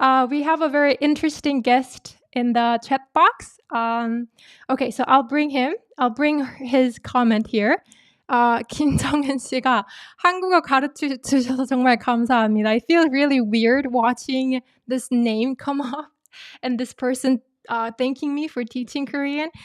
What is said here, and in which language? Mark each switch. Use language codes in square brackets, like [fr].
[en] We have a very interesting guest in the chat box. Okay, so I'll bring his comment here. [ko] 김정은 씨가 한국어 가르쳐 주셔서 정말 감사합니다. [en] I feel really weird watching this name come up and this person thanking me for teaching Korean.